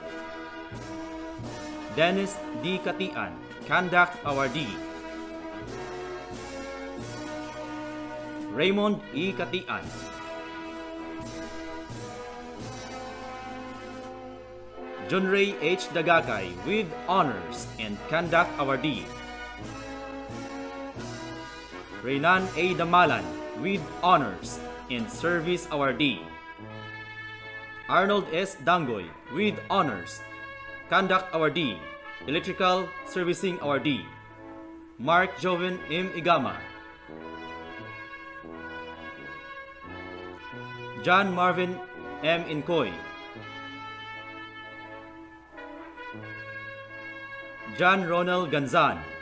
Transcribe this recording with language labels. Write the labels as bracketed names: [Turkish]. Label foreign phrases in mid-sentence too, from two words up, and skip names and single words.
[English] Dennis D. Katian, Conduct Awardee. Raymond E. Katian. John Ray H. Dagakay with Honors and Conduct Awardee. Reynan A. Damalan with Honors and Service Awardee. Arnold S. Dangoy with Honors, Conduct Awardee, Electrical Servicing Awardee. Mark Joven M. Igama. John Marvin M. Incoy. John Ronald Ganzan.